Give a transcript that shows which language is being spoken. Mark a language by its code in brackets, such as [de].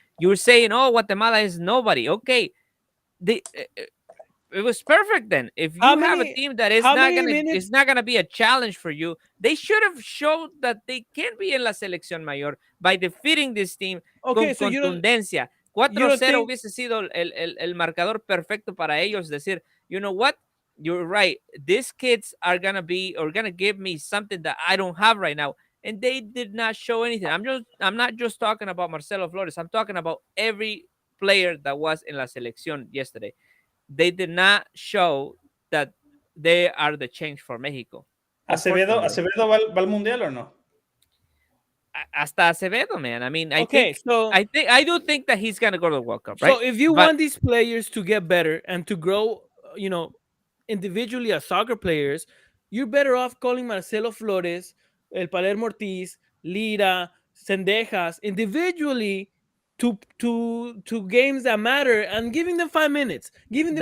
[en] You were saying, "Oh, Guatemala is nobody." Okay, it was perfect then. If you have a team that is not gonna be a challenge for you, they should have showed that they can be in la selección mayor by defeating this team [es] con contundencia. 4-0 hubiese sido el marcador perfecto para ellos. Decir, [en] you know what? You're right. These kids are gonna give me something that I don't have right now. And they did not show anything. I'm not just talking about Marcelo Flores. I'm talking about every player that was in la selección yesterday. They did not show that they are the change for Mexico. [es] ¿Acevedo va al mundial o no? Hasta Acevedo, [en] man. I mean, I do think that he's gonna go to the World Cup, right? So if you want these players to get better and to grow, individually as soccer players, you're better off calling Marcelo Flores, El Palermo Ortiz, Lira, Sendejas individually to games that matter and giving them 5 minutes, giving them